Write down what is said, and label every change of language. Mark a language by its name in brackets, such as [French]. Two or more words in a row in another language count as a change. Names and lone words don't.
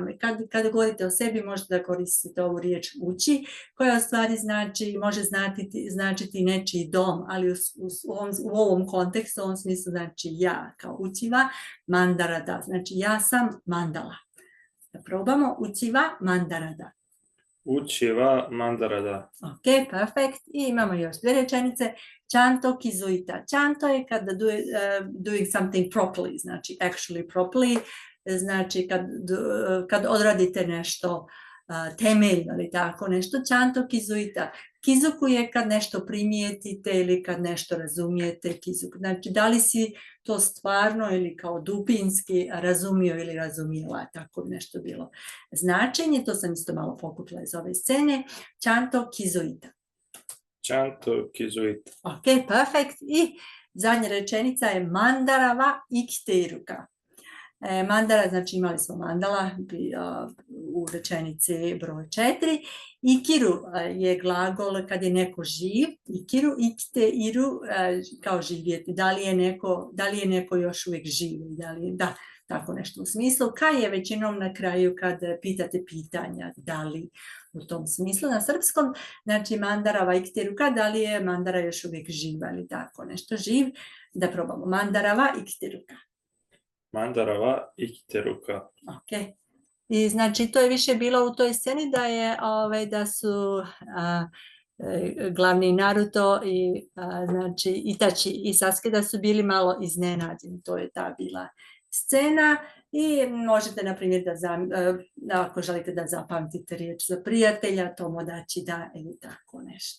[Bosnian] Kad govorite o sebi možete da koristite ovu riječ uči, koja u stvari može značiti nečiji dom, ali u ovom kontekstu, u ovom smislu znači ja, kao [Japanese] うちはマンダラだ. [Bosnian] Znači ja sam mandala. [Japanese] Da probamo うちはマンダラだ. うちはマンダラだ. [Bosnian] Ok, perfekt. I imamo još dvije rečenice. [Japanese] ちゃんと気づいた. [English] Chanto [Bosnian] je kada [English] doing something properly, znači actually properly, [Bosnian] znači kad odradite nešto temeljno ili tako nešto. [Japanese] ちゃんと気づいた. [Bosnian] Kizuku je kad nešto primijetite ili kad nešto razumijete. Kizuku. Znači da li si to stvarno ili kao dubinski razumio ili razumijela, tako nešto bilo značenje. To sam isto malo pokupila iz ove scene. [Japanese] ちゃんと気づいた. ちゃんと気づいた. [Bosnian] Ok, perfekt. I zadnja rečenica je [Japanese] マンダラは生きているか. [Bosnian] Mandara, znači imali smo mandala u rečenici broj 4. Ikiru je glagol kad je neko živ. [Japanese] 生きる、生きている, [Bosnian] kao živjeti. Da li je neko još uvijek živ? Da, tako nešto u smislu. Kaj je većinom na kraju kad pitate pitanja, da li u tom smislu na srpskom, znači [Japanese] マンダラは生きているか, [Bosnian] da li je mandara još uvijek živa ili tako nešto živ. Da probamo. [Japanese] マンダラは生きているか. マンダラは生きているか. [Bosnian] Ok. I znači to je više bilo u toj sceni da su glavni Naruto i znači Itachi i Sasuke da su bili malo iznenađeni. To je ta bila scena i možete na primjer ako želite da zapamtite riječ za prijatelja, [Japanese] 友達だ [Bosnian] ili tako nešto.